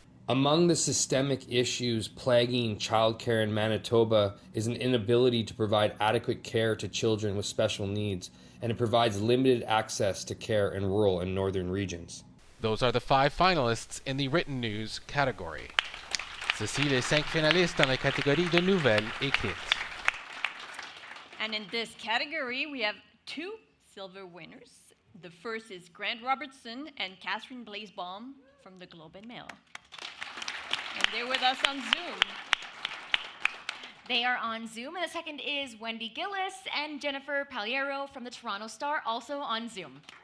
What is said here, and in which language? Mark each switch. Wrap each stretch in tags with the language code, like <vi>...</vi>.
<en>Among the systemic issues plaguing childcare in Manitoba is an inability to provide adequate care to children with special needs, and it provides limited access to care in rural and northern regions. Those are the 5 finalists in the written news category.</en> <fr>Ceci les 5 finalistes dans la catégorie de nouvelles écrites.</fr> <en>And in this category, we have 2 silver winners. The first is Grant Robertson and Catherine Blaise Baum from the Globe and Mail. And they're with us on Zoom. They are on Zoom. And the second is Wendy Gillis and Jennifer Paliero from the Toronto Star, also on Zoom.</en>